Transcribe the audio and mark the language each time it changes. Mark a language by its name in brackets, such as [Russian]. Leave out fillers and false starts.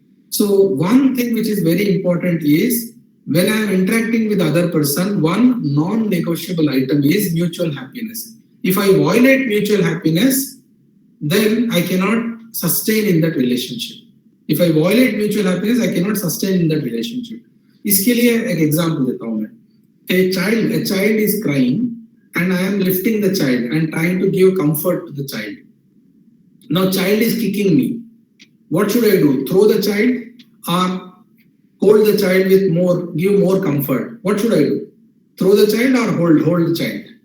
[English] So one thing which is very important is when I am interacting with other person, one non-negotiable item is mutual happiness. If I violate mutual happiness, then I cannot sustain in that relationship. If I violate mutual happiness, I cannot sustain in that relationship. [Hindi] इसके लिए एक example देता हूँ मैं. [English] A child is crying and I am lifting the child and trying to give comfort to the child. Now child is kicking me. What should I do? Throw the child or hold the child with more, give more comfort? What should I do? Throw the child or hold the child?